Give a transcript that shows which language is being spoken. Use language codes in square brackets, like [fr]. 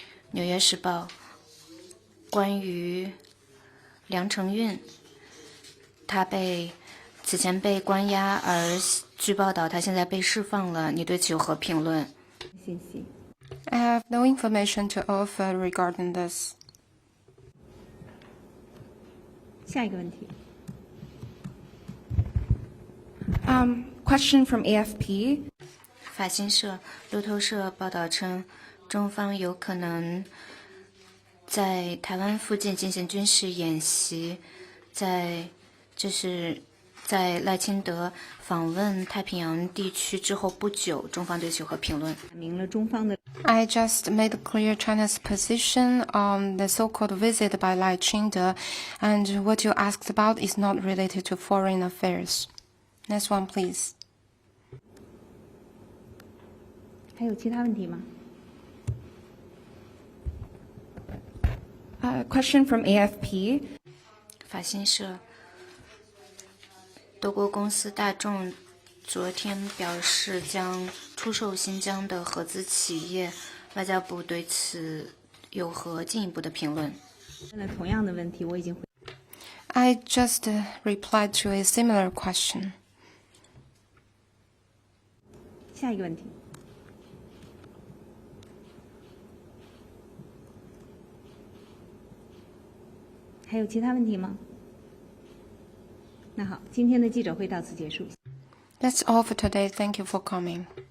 [zh] 纽约时报关于梁承运，他此前被关押，而据报道他现在被释放了，你对此有何评论？谢谢。 [en] I have no information to offer regarding this. [zh] 下一个问题。 [en] Question from AFP. [zh] 法新社、路透社报道称，中方有可能在台湾附近进行军事演习，在赖清德访问太平洋地区之后不久，中方对此有何评论？明了中方的 [en] I just made clear China's position on the so-called visit by Lai Ching-te, and what you asked about is not related to foreign affairs. Next one, please. [zh] 还有其他问题吗？ [en] Question from AFP. [zh] 法新社，德国公司大众昨天表示将出售新疆的合资企业，外交部对此有何进一步的评论？问了同样的问题，我已经回。 [en] I just replied to a similar question. [zh] 下一个问题。还有其他问题吗？那好，今天的记者会到此结束。 [en] That's all for today. Thank you for coming.